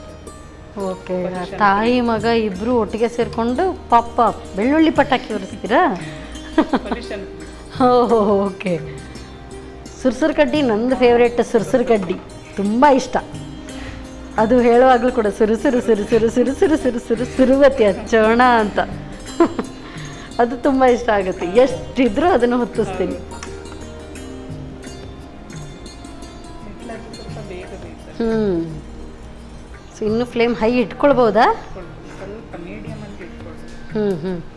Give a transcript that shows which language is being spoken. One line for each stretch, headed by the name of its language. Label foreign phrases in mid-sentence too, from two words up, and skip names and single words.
Kannada: ಓಕೆ. ತಾಯಿ ಮಗ ಇಬ್ಬರು ಒಟ್ಟಿಗೆ ಸೇರಿಕೊಂಡು ಪಾಪ್ ಪಾಪ್ ಬೆಳ್ಳುಳ್ಳಿ ಪಟಾಕಿ ಉರಿಸ್ತೀರಾ? ಪೊಲ್ಯೂಷನ್. ಓಕೆ. ಸುರ್ಸುರು ಕಡ್ಡಿ ನಂದು ಫೇವ್ರೇಟ್. ಸುರ್ಸುರು ಕಡ್ಡಿ ತುಂಬ ಇಷ್ಟ. ಅದು ಹೇಳುವಾಗಲೂ ಕೂಡ ಸುರು ಸುರು ಸುರು ಸುರು ಸುರು ಸುರು ಸುರು ಸುರು ಸುರುವತಿ ಹಚ್ಚೋಣ ಅಂತ. ಅದು ತುಂಬ ಇಷ್ಟ ಆಗುತ್ತೆ. ಎಷ್ಟಿದ್ರೂ ಅದನ್ನು ಹೊತ್ತಿಸ್ತೀನಿ. ಸ್ವಲ್ಪ ಬೇಗ ಬೇಕು. ಸೊ ಇನ್ನು ಫ್ಲೇಮ್ ಹೈ ಇಟ್ಕೊಳ್ಬೋದಾ? ಸ್ವಲ್ಪ ಮೀಡಿಯಮ್ ಅಂತ ಇಟ್ಕೊಳ್ಬೋದು.